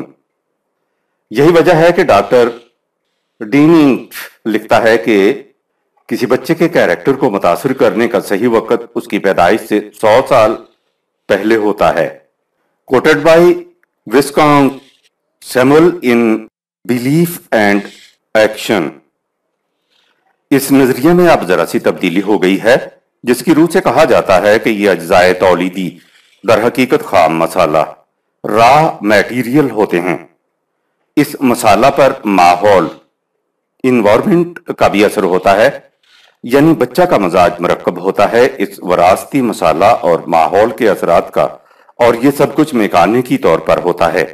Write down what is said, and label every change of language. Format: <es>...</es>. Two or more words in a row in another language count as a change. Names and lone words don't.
<ur>یہی وجہ ہے کہ ڈاکٹر ڈیننگ لکھتا ہے کہ کسی بچے کے کیریکٹر کو متاثر کرنے کا صحیح وقت اس کی پیدائش سے 100 سال پہلے ہوتا ہے.</ur> <en>Quoted by Viscount Samuel in Belief and Action.</en> <ur>اس نظریے میں اب ذرا سی تبدیلی ہو گئی ہے جس کی روح سے کہا جاتا ہے کہ یہ اجزائے تولیدی در حقیقت خام مسالہ</ur> <en>raw material</en> <ur>ہوتے ہیں۔ اس مسالہ پر ماحول انوائرمنٹ کا بھی اثر ہوتا ہے، یعنی بچہ کا مزاج مرکب ہوتا ہے اس وراثتی مسالہ اور ماحول کے اثرات کا، اور یہ سب کچھ میکانیکی طور پر ہوتا ہے۔</ur>